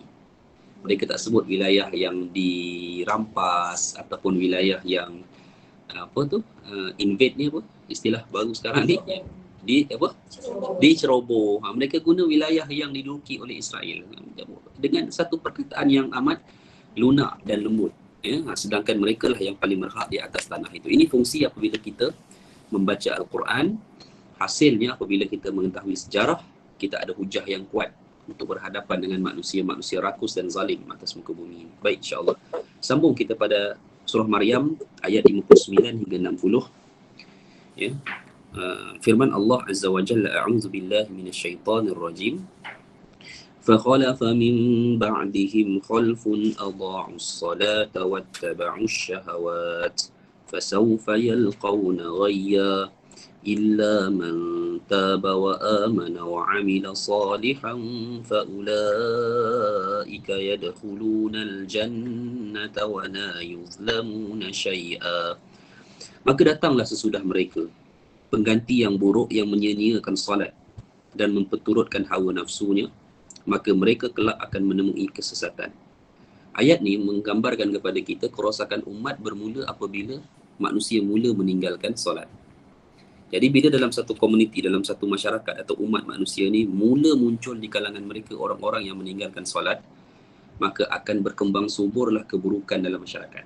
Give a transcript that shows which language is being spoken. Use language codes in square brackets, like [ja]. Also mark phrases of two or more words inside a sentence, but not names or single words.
[ms] Mereka tak sebut wilayah yang dirampas ataupun wilayah yang invade ni apa? Istilah baru sekarang ni diceroboh. Mereka guna wilayah yang diduduki oleh Israel dengan satu perkataan yang amat lunak dan lembut. Sedangkan mereka lah yang paling berhak di atas tanah itu. Ini fungsi apabila kita membaca Al-Quran. Hasilnya apabila kita mengetahui sejarah, kita ada hujah yang kuat untuk berhadapan dengan manusia-manusia rakus dan zalim atas muka bumi ini. Baik, insyaAllah. Sambung kita pada surah Maryam ayat 59 hingga 60. Ya. Firman [ar] Allah عَزَّ وَجَلَّ، أَعُوذُ بِاللَّهِ مِنَ الشَّيْطَانِ الرَّجِيمِ. فَخَلَفَ مِنْ بَعْدِهِمْ خَلْفٌ أَضَاعُوا الصَّلَاةَ وَاتَّبَعُوا الشَّهَوَاتِ فَسَوْفَ يَلْقَوْنَ غَيًّا إِلَّا مَنْ تَابَ وَآمَنَ وَعَمِلَ صَالِحًا فَأُولَئِكَ يَدْخُلُونَ الْجَنَّةَ وَلَا يُظْلَمُونَ شَيْئًا. [id] Maka datanglah sesudah mereka pengganti yang buruk yang menyia-nyiakan salat dan memperturutkan hawa nafsunya, maka mereka kelak akan menemui kesesatan. [ms] Ayat ni menggambarkan kepada kita kerosakan umat bermula apabila manusia mula meninggalkan solat. Jadi bila dalam satu komuniti, dalam satu masyarakat atau umat manusia ni mula muncul di kalangan mereka orang-orang yang meninggalkan solat, maka akan berkembang suburlah keburukan dalam masyarakat.